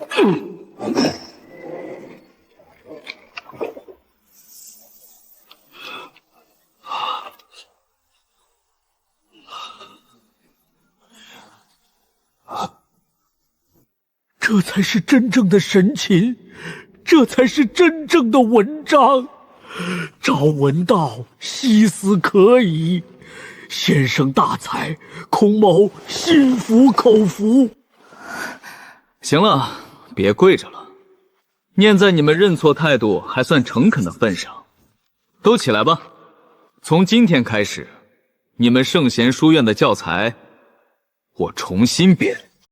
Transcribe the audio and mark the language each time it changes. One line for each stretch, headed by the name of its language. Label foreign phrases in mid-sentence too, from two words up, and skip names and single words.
Chinese: 這才是真正的神禽，這才是真正的文章。朝聞道，夕死可矣。先生大才，孔某心服口服。行了，別跪着了，念在你們認錯態度還算誠懇的份上，都起來吧。從今天開始，你們聖賢書院的教材，我重新編。